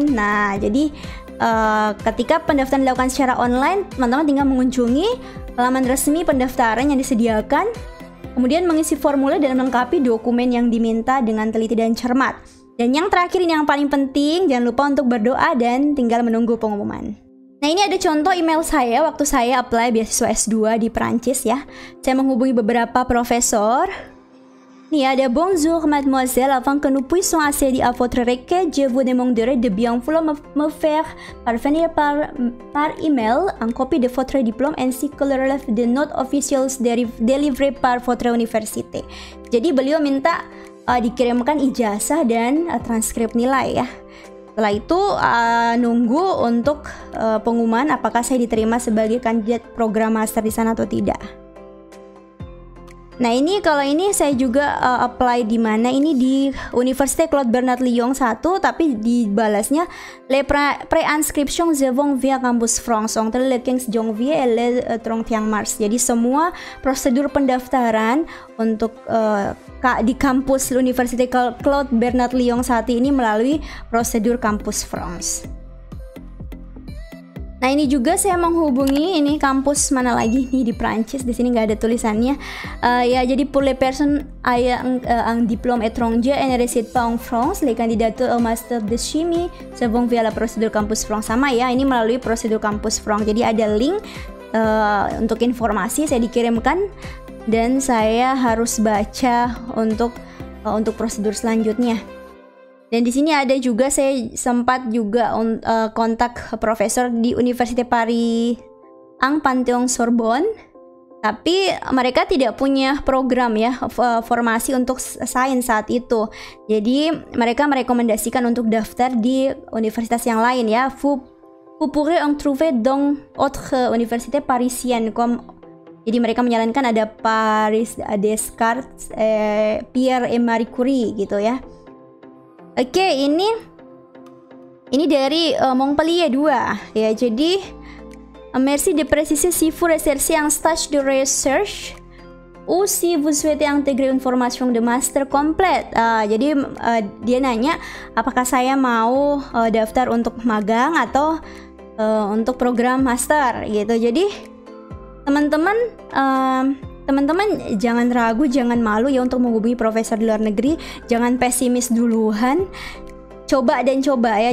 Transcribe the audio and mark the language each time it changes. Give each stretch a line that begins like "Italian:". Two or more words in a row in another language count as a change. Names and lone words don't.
Indonesian: Nah, jadi ketika pendaftaran dilakukan secara online, teman-teman tinggal mengunjungi laman resmi pendaftaran yang disediakan, kemudian mengisi formulir dan melengkapi dokumen yang diminta dengan teliti dan cermat. Dan yang terakhir, ini yang paling penting, jangan lupa untuk berdoa dan tinggal menunggu pengumuman. Nah, ini ada contoh email saya waktu saya apply beasiswa S2 di Prancis ya. Saya menghubungi beberapa profesor. Nih ada:
French: bonjour mademoiselle, avant que nous puissions accéder à votre requête, je vous demanderai de bien vouloir me faire parvenir par email une copie de votre diplôme ainsi que le relève de notes officielles délivrées par votre université.
Indonesian: Jadi beliau minta dikirimkan ijazah dan transkrip nilai ya. Setelah itu nunggu untuk pengumuman apakah saya diterima sebagai kandidat program master di sana atau tidak. Nah, ini kalau ini saya juga apply di mana? Ini di Université Claude Bernard Lyon 1, tapi dibalasnya
French: les pré-inscriptions vont via Campus France entre le 15 janvier et le 31 mars.
Indonesian: Jadi semua prosedur pendaftaran untuk di kampus Université Claude Bernard Lyon 1 ini melalui prosedur Campus France. Nah ini juga saya menghubungi ini kampus mana lagi nih di Prancis, di sini nggak ada tulisannya. Ya jadi
French: pour les personnes ayant un diplôme étranger et ne résident pas en France, les candidatures au master de chimie se font via la procédure Campus France.
Indonesian: Sama ya, ini melalui prosedur Campus France. Jadi ada link untuk informasi saya dikirimkan dan saya harus baca untuk prosedur selanjutnya. Dan di sini ada juga saya sempat juga kontak profesor di Université Paris Panthéon Sorbonne, tapi mereka tidak punya program ya formasi untuk sains saat itu. Jadi mereka merekomendasikan untuk daftar di universitas yang lain ya.
French: Vous pourrez en trouver dans autres universités parisiennes comme.
Indonesian: Jadi mereka menyarankan ada Paris Descartes, Pierre et Marie Curie gitu ya. Oke, ini dari Montpellier 2 ya. Jadi
French: merci de préciser si vous recherchez un stage de recherche ou si vous souhaitez intégrer une formation de master complète.
Indonesian: Jadi dia nanya apakah saya mau daftar untuk magang atau untuk program master gitu. Jadi teman-teman jangan ragu, jangan malu ya untuk menghubungi profesor di luar negeri. Jangan pesimis duluan. Coba dan coba ya.